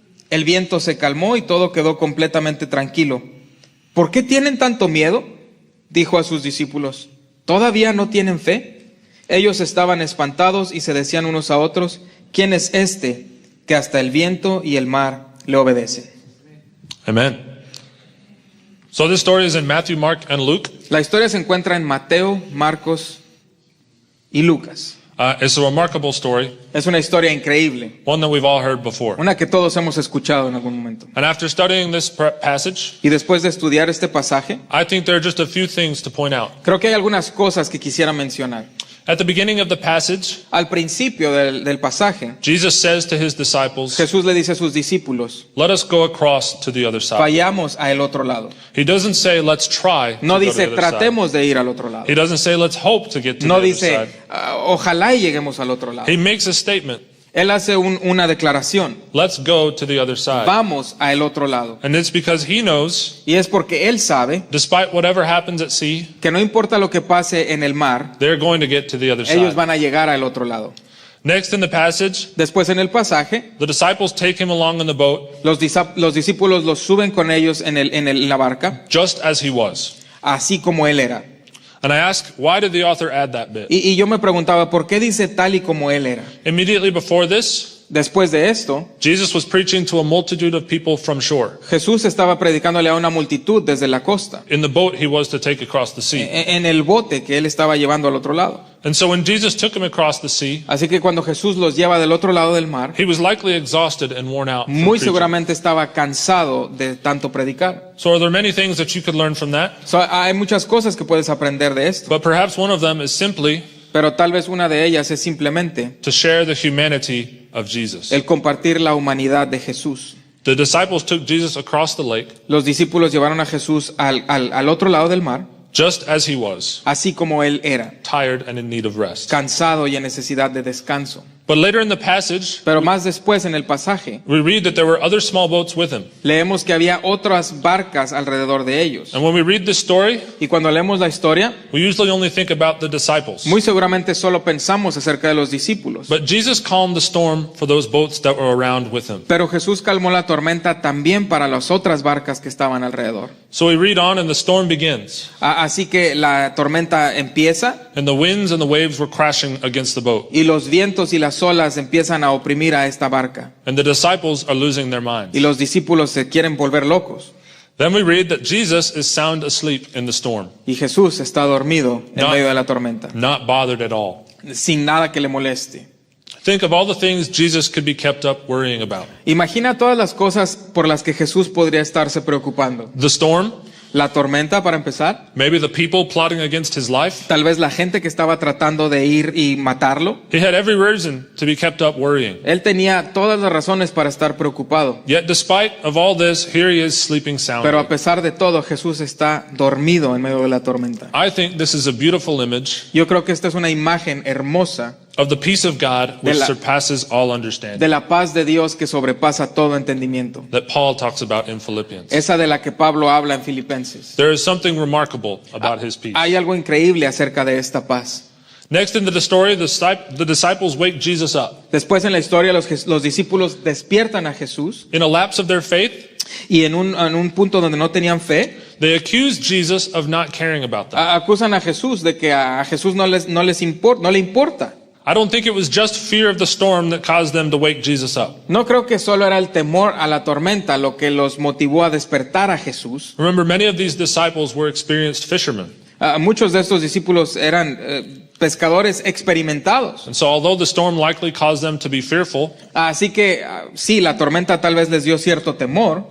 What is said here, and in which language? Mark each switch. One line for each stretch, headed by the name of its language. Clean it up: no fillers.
Spanish: El viento se calmó y todo quedó completamente tranquilo. ¿Por qué tienen tanto miedo?, dijo a sus discípulos. ¿Todavía no tienen fe? Ellos estaban espantados y se decían unos a otros: ¿quién es este que hasta el viento y el mar le obedecen?
English: Amen. So this story is in Matthew, Mark, and Luke.
Spanish: La historia se encuentra en Mateo, Marcos y Lucas.
English: It's a remarkable story,
Spanish: Es una historia increíble,
English: one that we've all heard before.
Spanish: una que todos hemos escuchado en algún momento.
English: And after studying this passage,
Spanish: Y después de estudiar este pasaje,
English: I think there are just a few things to point out.
Spanish: creo que hay algunas cosas que quisiera mencionar.
English: At the beginning of the passage,
Spanish: Al principio del pasaje,
English: Jesus says to his disciples,
Spanish: Jesús le dice a sus discípulos:
English: let us go across to the other side.
Spanish: vayamos al otro lado.
English: He doesn't say, let's try to
Spanish: No
English: go to
Spanish: dice
English: the other side.
Spanish: tratemos de ir al otro lado.
English: He doesn't say, let's hope to get to
Spanish: No
English: the other
Spanish: dice
English: side.
Spanish: ojalá y lleguemos al otro lado.
English: He makes a statement,
Spanish: Él hace una declaración:
English: let's go to the other side.
Spanish: vamos al otro lado.
English: And it's because he knows,
Spanish: Y es porque Él sabe
English: despite whatever happens at sea,
Spanish: que no importa lo que pase en el mar,
English: they're going to get to the other
Spanish: ellos
English: side.
Spanish: van a llegar al otro lado.
English: Next in the passage,
Spanish: Después en el pasaje,
English: the disciples take him along in the boat
Spanish: los discípulos los suben con ellos en la barca,
English: just as he was.
Spanish: así como Él era.
English: And I ask, why did the author add that bit?
Spanish: Y yo me preguntaba, ¿por qué dice tal y como Él era?
English: Immediately before this,
Spanish: Después de esto,
English: Jesus was preaching to a multitude of people from shore.
Spanish: Jesús estaba predicándole a una multitud desde la costa,
English: In the boat he was to take across the sea.
Spanish: en el bote que Él estaba llevando al otro lado.
English: And so when Jesus took him across the sea,
Spanish: Así que cuando Jesús los lleva del otro lado del mar,
English: he was likely exhausted and worn out from
Spanish: muy
English: preaching.
Spanish: seguramente estaba cansado de tanto predicar.
English: So are there many things that you could learn from that?
Spanish: Hay muchas cosas que puedes aprender de esto,
English: But perhaps one of them is simply
Spanish: pero tal vez una de ellas es simplemente
English: to share the humanity of Jesus.
Spanish: el compartir la humanidad de Jesús.
English: The disciples took Jesus across the lake
Spanish: Los discípulos llevaron a Jesús al otro lado del mar,
English: just as he was,
Spanish: así como Él era,
English: tired and in need of rest.
Spanish: cansado y en necesidad de descanso.
English: But later in the passage,
Spanish: Pero más después en el pasaje,
English: we read that there were other small boats with him.
Spanish: leemos que había otras barcas alrededor de ellos.
English: And when we read this story,
Spanish: Y cuando leemos la historia,
English: we usually only think about the disciples.
Spanish: muy seguramente solo pensamos acerca de los discípulos.
English: But Jesus calmed the storm for those boats that were around with him.
Spanish: Pero Jesús calmó la tormenta también para las otras barcas que estaban alrededor.
English: So we read on and the storm begins.
Spanish: Así que la tormenta empieza
English: And the winds and the waves were crashing against the boat.
Spanish: y los vientos y las olas empiezan a oprimir a esta barca.
English: And the disciples are losing their minds.
Spanish: Y los discípulos se quieren volver locos.
English: Then we read that Jesus is sound asleep in the storm,
Spanish: Y Jesús está dormido en No. medio de la tormenta,
English: not bothered at all.
Spanish: sin nada que le moleste.
English: Think of all the things Jesus could be kept up worrying about.
Spanish: Imagina todas las cosas por las que Jesús podría estarse preocupando.
English: The storm,
Spanish: La tormenta, para empezar.
English: Maybe the people plotting against his life.
Spanish: Tal vez la gente que estaba tratando de ir y matarlo.
English: He had every reason to be kept up worrying.
Spanish: Él tenía todas las razones para estar preocupado.
English: Yet despite of all this, here he is sleeping
Spanish: Pero a
English: soundly.
Spanish: pesar de todo, Jesús está dormido en medio de la tormenta.
English: I think this is a beautiful image
Spanish: Yo creo que esta es una imagen hermosa
English: of the peace of God which
Spanish: De la-
English: surpasses all understanding
Spanish: de la paz de Dios que sobrepasa todo entendimiento.
English: that Paul talks about in Philippians.
Spanish: Esa de la que Pablo habla en Filipenses.
English: There is something remarkable about his peace.
Spanish: Hay algo increíble acerca de esta paz.
English: Next into the story, the disciples wake Jesus up.
Spanish: Después en la historia los discípulos despiertan a Jesús
English: In a lapse of their faith,
Spanish: y en un punto donde no tenían fe,
English: they accuse Jesus of not caring about them.
Spanish: acusan a Jesús de que a Jesús no le importa.
English: I don't think it was just fear of the storm that caused them to wake Jesus up.
Spanish: No creo que solo era el temor a la tormenta lo que los motivó a despertar a Jesús.
English: Remember, many of these disciples were experienced fishermen.
Spanish: Muchos de estos discípulos eran pescadores experimentados.
English: And so although the storm likely caused them to be fearful,
Spanish: Así que sí, la tormenta tal vez les dio cierto temor,